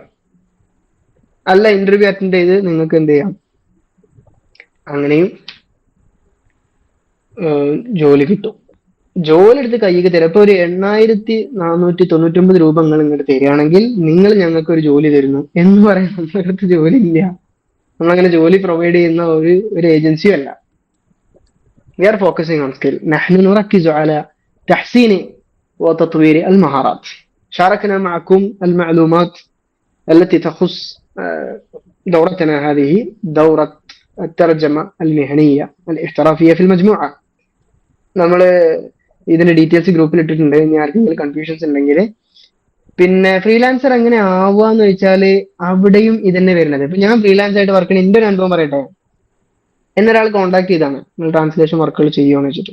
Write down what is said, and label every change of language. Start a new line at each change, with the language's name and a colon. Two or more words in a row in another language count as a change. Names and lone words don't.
Malayalam: അല്ല,
English: interview attend
Malayalam: ചെയ്ത് നിങ്ങൾക്ക് എന്ത് ചെയ്യാം, അങ്ങനെയും ജോലി കിട്ടും. ജോലി എടുത്ത് കൈക്ക് തരാം. ഇപ്പൊ ഒരു 8,499 രൂപ നിങ്ങൾ ഇങ്ങോട്ട് തരികയാണെങ്കിൽ നിങ്ങൾ ഞങ്ങൾക്ക് ഒരു ജോലി തരുന്നു എന്ന് പറയാൻ നമ്മളടുത്ത് ജോലി ഇല്ല. നമ്മളങ്ങനെ ജോലി പ്രൊവൈഡ് ചെയ്യുന്ന ഒരു ഏജൻസിയും അല്ല.
English: We are focusing on skill.
Arabic: نحن نركز على تحسين وتطوير المهارات. شاركنا معكم المعلومات التي تخص دورتنا هذه، دورة الترجمة المهنية الاحترافية في المجموعة.
Malayalam: നമ്മൾ ഇതിന്റെ ഡീറ്റെയിൽസ് ഗ്രൂപ്പിൽ ഇട്ടിട്ടുണ്ട്. ഇനി ആർക്കെങ്കിലും കൺഫ്യൂഷൻസ് ഉണ്ടെങ്കിൽ. പിന്നെ ഫ്രീലാൻസർ എങ്ങനെ ആവുകയെന്ന് വെച്ചാല് അവിടെയും ഇതന്നെ വരുന്നത്. ഇപ്പൊ ഞാൻ ഫ്രീലാൻസ് ആയിട്ട് വർക്ക് ചെയ്യുന്ന എന്റെ ഒരു അനുഭവം പറയട്ടെ. എന്നൊരാൾ കോൺടാക്ട് ചെയ്താണ്, നിങ്ങൾ
English: translation works
Malayalam: ചെയ്യുമെന്ന് വെച്ചിട്ട്.